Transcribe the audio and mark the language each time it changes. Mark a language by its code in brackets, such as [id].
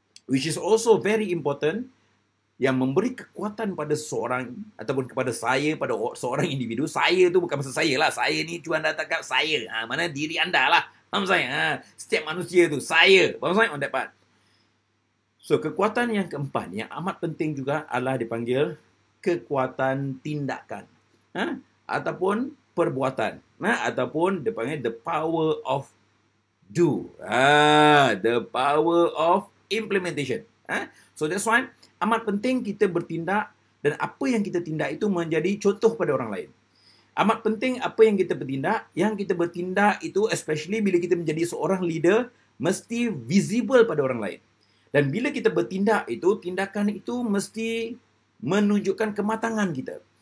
[en] Which is also very important. [ms] Yang memberi kekuatan pada seseorang. Ataupun kepada saya, pada seorang individu. Saya tu bukan maksud saya lah. Saya ni cuma anda cakap saya. Mana diri anda lah. Faham saya? Setiap manusia tu. Saya. Faham saya? [en] On that part. [ms] So, kekuatan yang keempat yang amat penting juga adalah dipanggil kekuatan tindakan. Ataupun perbuatan. Ataupun dipanggil [en] the power of do. The power of implementation. So, that's why [ms] amat penting kita bertindak dan apa yang kita tindak itu menjadi contoh pada orang lain. Amat penting apa yang kita bertindak. Yang kita bertindak itu especially bila kita menjadi seorang leader mesti visible pada orang lain. Dan bila kita bertindak itu, tindakan itu mesti menunjukkan kematangan kita.